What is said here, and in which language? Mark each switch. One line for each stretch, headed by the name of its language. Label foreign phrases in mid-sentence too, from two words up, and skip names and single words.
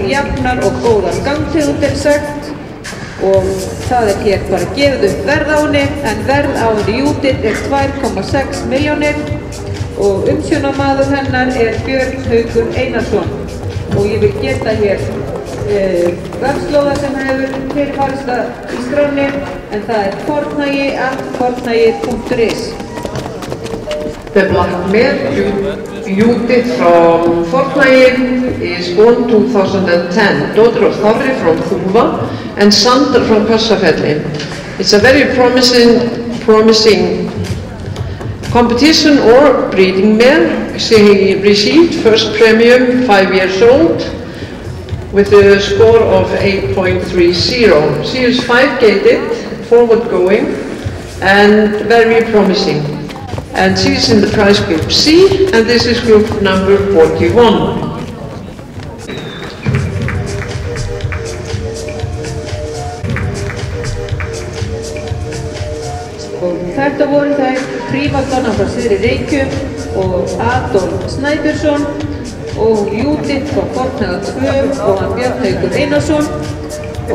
Icelandic: jafnar og góðan gangtegund er sagt og það er hér bara gefið upp verð á henni en verð á henni Judith er 2,6 milljónir og umsjónarmaður hennar er Björn Haukur Einarsson og ég vil geta hér vefslóða sem hefur fyrirfarist í skránni en það er fornagi@fornagi.is.
English: The black mare, Judith from Fornagi, is born 2010, daughter of Þorri from Þúfa and Sandra from Hvassafelli. It's a very promising competition or breeding mare. She received first premium 5 years old with a score of 8.30. She is 5-gated, forward-going and very promising. And she is in the prize group C, and this is group number 41.
Icelandic: Þetta voru þær Primadonna frá Syðri Reykjum og Adolf Snæbjörnsson og Judith frá Fornaga 2 og hann Björn Haukur Einarsson.